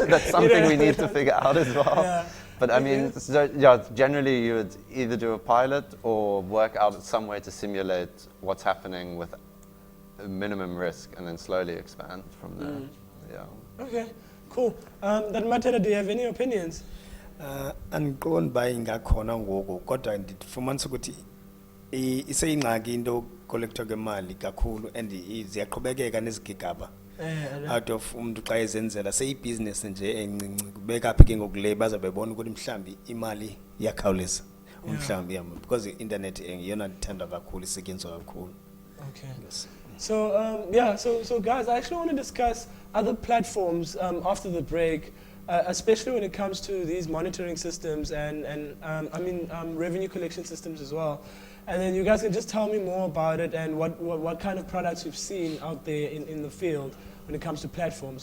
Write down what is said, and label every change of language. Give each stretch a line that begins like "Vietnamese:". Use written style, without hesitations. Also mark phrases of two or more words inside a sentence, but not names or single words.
English: That's something we need to figure out as well. Yeah. But I mean, so, yeah, generally you would either do a pilot or work out some way to simulate what's happening with a minimum risk and then slowly expand from there. Yeah. Okay, cool. Then Matera, do you have any opinions?
Xhosa: Andiqondi uba ingakhona ngoku kodwa ndifumanisa ukuthi iseyingxaki into kolekthwa kwemali kakhulu and ziyaqhubekeka nezigigaba
English: out of
Xhosa: umuntu xa ezenzela seyibhizinesi nje encinci kubeka phi ke ngokule baza bebona ukuthi mhlambi imali iyakhawuleza mhlambi
English: because i-internet
Xhosa: ngiyona ndithanda kakhulu isetyenziswa kakhulu.
English: Okay. Yes. So so guys, I actually want to discuss other platforms after the break, especially when it comes to these monitoring systems and revenue collection systems as well. And then you guys can just tell me more about it and what kind of products you've seen out there in the field when it comes to platforms.